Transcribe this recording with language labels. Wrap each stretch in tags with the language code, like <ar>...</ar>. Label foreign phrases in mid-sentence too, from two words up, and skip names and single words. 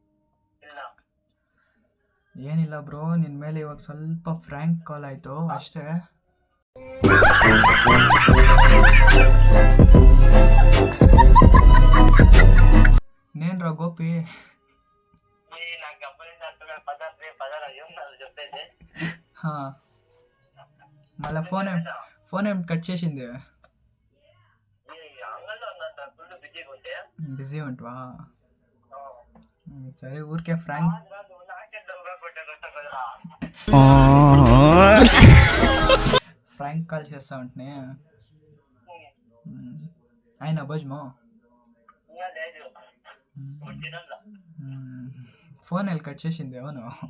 <kn>ಏನಿಲ್ಲ ಬ್ರೋ, ನಿನ್ನ ಮೇಲೆ ಇವಾಗ ಸ್ವಲ್ಪ ಫ್ರ್ಯಾಂಕ್ ಕಾಲ್ ಆಯಿತು ಅಷ್ಟೇ.</kn> <te>ನೇನ್ರ ಗೋಪಿ? ಹಾಂ, మళ్ళీ ఫోన్ ఏం కట్ చేసింది? బిజీ ఉంటవా? సరే, ఊరికే ఫ్రాంక్ కాల్ చేస్తా ఉంటే ఆయన భోజమో ఫోన్ వెళ్ళి కట్ చేసింది అవును.</te>